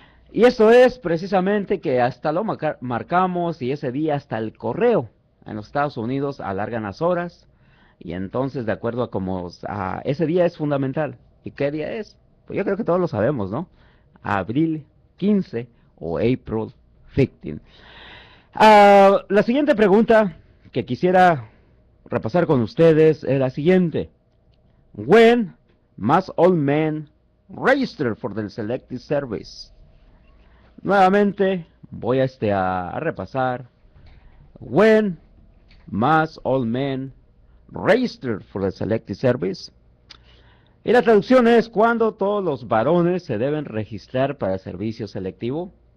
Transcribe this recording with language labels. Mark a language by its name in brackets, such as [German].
[Spanish] Y eso es precisamente que hasta lo marcamos y ese día hasta el correo en los Estados Unidos alargan las horas y entonces de acuerdo a cómo ese día es fundamental. ¿Y qué día es? Pues yo creo que todos lo sabemos, ¿no? Abril 15 o April 15. La siguiente pregunta que quisiera repasar con ustedes es la siguiente. [English] When must all men register for the Selective Service? [Spanish] Nuevamente voy a repasar. [English] When must all men register for the Selective Service? [Spanish] Y la traducción es cuando todos los varones se deben registrar para el servicio selectivo.